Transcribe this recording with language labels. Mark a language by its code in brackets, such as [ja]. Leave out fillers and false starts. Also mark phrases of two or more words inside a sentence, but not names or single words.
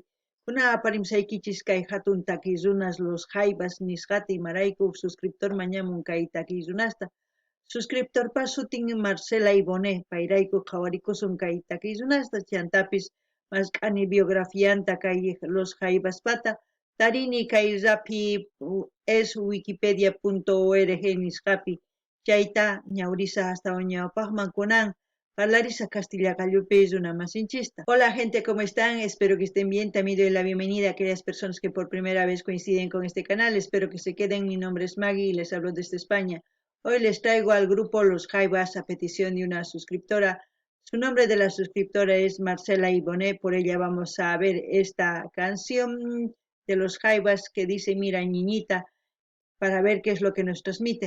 [qu] Kuna aparimsaykichis kay hatun taki runas los jaibas nisqata imarayku suscriptor mañamun kay taki runasta. Suscriptor pas sutin Marcela Iboné payrayku qhawarikusun kay taki runasta chantapis masqani biografianta kay los jaibas pata. Tarini kay rapi es wikipedia.org nisqapi chayta ñaurisa hasta ñawpaqman kunan parlarisa Castilla Callupis una masinchista. [es] Hola gente, ¿cómo están? Espero que estén bien. También doy la bienvenida a aquellas personas que por primera vez coinciden con este canal. Espero que se queden. Mi nombre es Maggie y les hablo desde España. Hoy les traigo al grupo Los Jaivas a petición de una suscriptora. Su nombre de la suscriptora es Marcela Iboné. Por ella vamos a ver esta canción de los Jaivas que dice mira niñita, para ver qué es lo que nos transmite.